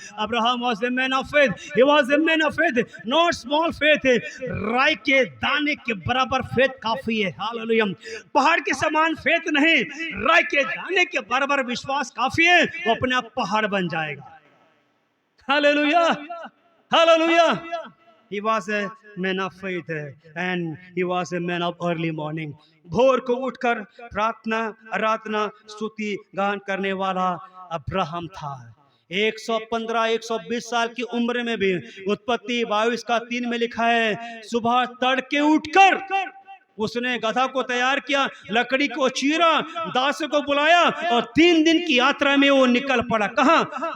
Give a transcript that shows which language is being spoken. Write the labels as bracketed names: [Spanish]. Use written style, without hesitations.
[English] Abraham was a man of faith, he was a man of faith, not small faith. [Hindi] राई के दाने के बराबर फेथ काफी है। हालेलुया। पहाड़ के समान फेथ नहीं, राई के दाने के बराबर विश्वास काफी है। वो अपने आप पहाड़ बन जाएगा। Hallelujah, hallelujah. [English] He was a man of faith and he was a man of early morning. [Hindi] भोर को उठकर प्रार्थना, आराधना, स्तुति गान करने वाला अब्राहम था। 115 120 साल की उम्र में भी, उत्पत्ति 22:3 में लिखा है, सुबह तड़के उठकर उसने गधा को तैयार किया, लकड़ी को चीरा, दास को बुलाया और 3 दिन की यात्रा में वो निकल पड़ा। कहाँ?